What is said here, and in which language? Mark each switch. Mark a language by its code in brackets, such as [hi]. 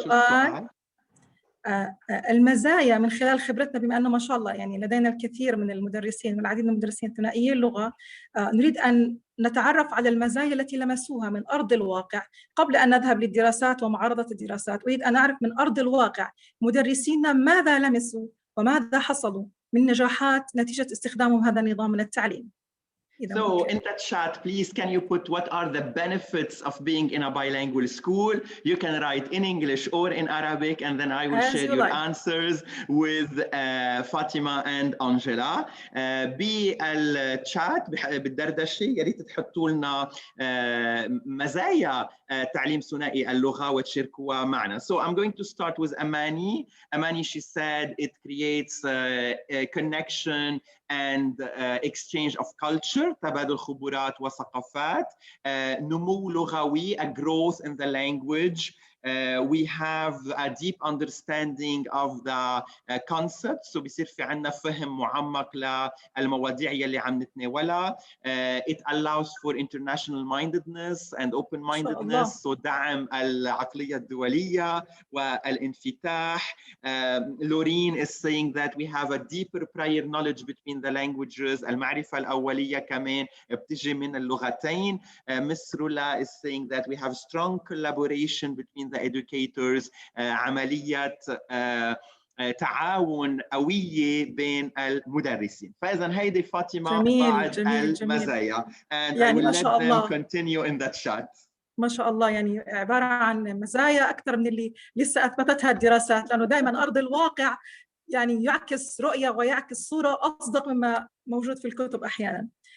[ar] السؤال؟ المزايا من خلال خبرتنا، بما أنه ما شاء الله يعني لدينا الكثير من المدرسين والعديد من المدرسين ثنائيي اللغة، نريد أن نتعرف على المزايا التي لمسوها من أرض الواقع قبل أن نذهب للدراسات ومعارضة الدراسات. أريد أن أعرف من أرض الواقع مدرسينا ماذا لمسوا وماذا حصلوا من نجاحات نتيجة استخدامهم هذا النظام من التعليم. [en] So in the chat, please, can you put what are the benefits of being in a bilingual school? You can write in English or in Arabic, and then I will share your answers with Fatima and Angela. [ar] بال [en] chat [ar] بالدردشة يا ريت تحطوا لنا مزايا تعليم ثنائي اللغة وتشاركوها معنا. [en] So I'm going to start with Amani. Amani, she said it creates a connection and exchange of culture, [ar] تبادل خبرات وثقافات, نمو لغوي, [en] a growth in the language. We have a deep understanding of the concepts, so [ar] بيصير في عنا فهم معمق للمواضيع يلي عم نتناولها. [en] It allows for international mindedness and open mindedness, so [ar] دعم العقلية الدولية والانفتاح. [en] Loreen is saying that we have a deeper prior knowledge between the languages. [ar] المعرفة الأولية كمان بتجي من اللغتين. Miss Rula is saying that we have strong collaboration between the educators, عملية تعاون قوية بين المدرسين. فإذا هيدي فاطمة بعض المزايا. [en] And [ar] يعني [en] I will let them continue in that chat. [ar] ما شاء الله، يعني عبارة عن مزايا أكثر من اللي لسه أثبتتها الدراسات، لأنه دائما أرض الواقع يعني يعكس رؤية ويعكس صورة أصدق مما موجود في الكتب أحياناً.